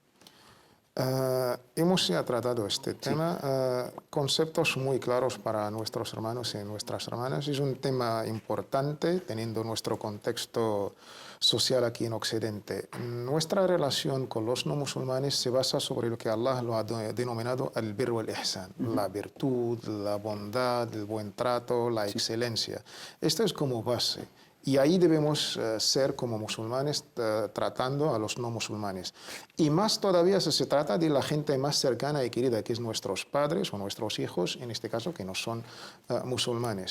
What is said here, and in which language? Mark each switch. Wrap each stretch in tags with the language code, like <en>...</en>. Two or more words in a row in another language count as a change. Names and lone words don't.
<es>Hemos ya tratado este tema, conceptos muy claros para nuestros hermanos y nuestras hermanas. Es un tema importante teniendo nuestro contexto social aquí en Occidente. Nuestra relación con los no musulmanes se basa sobre lo que Allah lo ha denominado el</es> <ar>البر والإحسان,</ar> <es>la virtud, la bondad, el buen trato, la excelencia. Esto es como base. Y ahí debemos ser como musulmanes tratando a los no musulmanes. Y más todavía si se trata de la gente más cercana y querida, que es nuestros padres o nuestros hijos, en este caso, que no son musulmanes.</es>